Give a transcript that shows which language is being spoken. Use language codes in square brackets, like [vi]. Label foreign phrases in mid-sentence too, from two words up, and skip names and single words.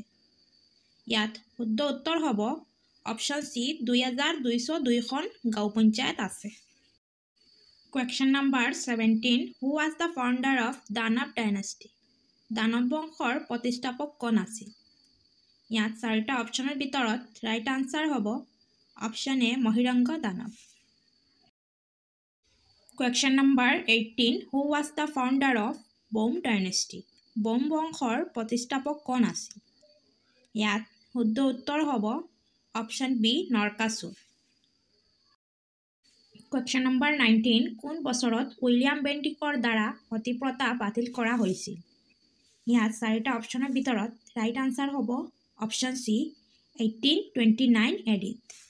[as] ইয়াত শুদ্ধ উত্তৰ হ'ব অপশ্যন চি 2202খন গাঁও পঞ্চায়ত আছে। [en] Question number 17. Who was the founder of দানৱ dynasty? [as] দানৱ বংশৰ প্ৰতিষ্ঠাপক কোন আছিল? ইয়াত চাৰিটা অপশ্যনৰ ভিতৰত [en] right answer [as] হ'ব অপশ্যন এ মহিৰংগ দানৱ। [en] Question number 18. Who was the founder of বৌম dynasty? [as] বৌম বংশৰ প্ৰতিষ্ঠাপক কোন আছিল? ইয়াত শুদ্ধ উত্তৰ হ'ব অপশ্যন বি নৰকাসুৰ। [en] question number [as] 19 কোন বছৰত উইলিয়াম বেণ্টিকৰ দ্বাৰা সতীপ্ৰথা বাতিল কৰা হৈছিল? ইয়াত চাৰিটা অপশ্যনৰ ভিতৰত [en] right answer [as] হ'ব অপশ্যন চি 1829 এডিত।